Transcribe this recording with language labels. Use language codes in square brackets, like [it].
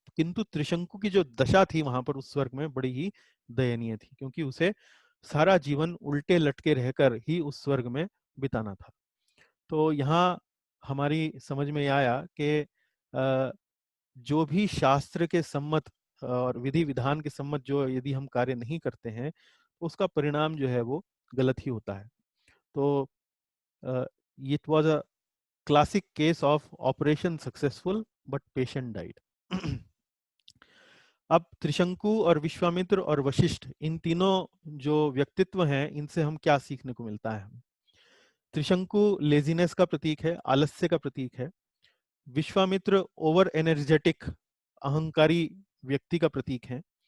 [hi] किंतु त्रिशंकु की जो दशा थी वहां पर उस स्वर्ग में बड़ी ही दयनीय थी, क्योंकि उसे सारा जीवन उल्टे लटके रहकर ही उस स्वर्ग में बिताना था। तो यहाँ हमारी समझ में आया कि जो भी शास्त्र के सम्मत और विधि विधान के सम्मत जो यदि हम कार्य नहीं करते हैं, उसका परिणाम जो है वो गलत ही होता है। तो [en] It was a classic case of operation successful but patient died. [hi] अब त्रिशंकु और विश्वामित्र और वशिष्ठ, इन तीनों जो व्यक्तित्व हैं, इनसे हम क्या सीखने को मिलता है? त्रिशंकु लेजीनेस का प्रतीक है, आलस्य का प्रतीक है। विश्वामित्र ओवर एनर्जेटिक, अहंकारी व्यक्ति का प्रतीक है।